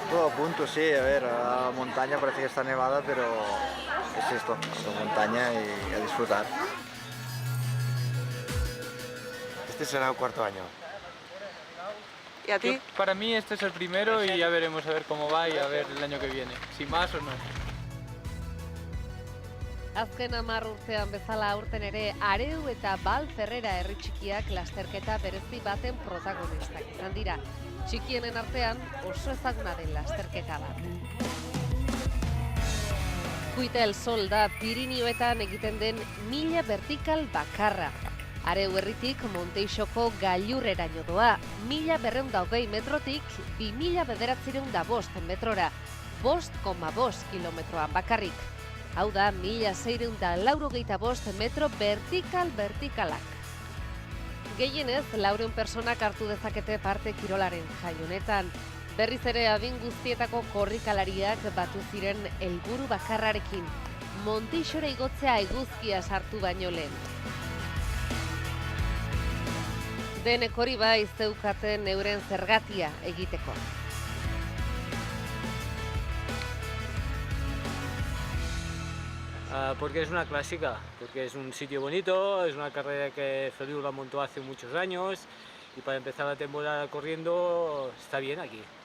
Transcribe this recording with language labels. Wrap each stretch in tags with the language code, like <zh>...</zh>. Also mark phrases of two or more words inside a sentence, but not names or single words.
<es>apunto, sí, a ver, la montaña parece que está nevada, pero es esto, la montaña y a disfrutar. Este será el cuarto año. ¿Y a ti? Para mí este es el primero y ya veremos a ver cómo va y a ver el año que viene, si más o no.</es> <eu>Azken 10 urtean bezala aurten ere Areu eta Bal Ferrera herri txikiak lasterketa berezi baten protagonistak izan dira. Txikienen artean oso ezaguna den lasterketa bat. Kuita el Sol da Pirinioetan egiten den 1000 vertikal bakarra. Areu herritik Monteixoko gailurreraino doa, 1220 metrotik 2905 metrora, 5,5 kilometroan bakarrik. Hau da, 1685 metro vertikalak. Gehienez, 400 personak hartu dezakete parte kirolaren jai honetan. Berriz ere adin guztietako korrikalariak batu ziren helburu bakarrarekin, Monteixora igotzea eguzkia sartu baino lehen. Denek hori bai zeukaten euren zergatia egiteko.</eu> <es>Porque es una clásica, porque es un sitio bonito, es una carrera que Feliu la montó hace muchos años y para empezar la temporada corriendo está bien aquí.</es>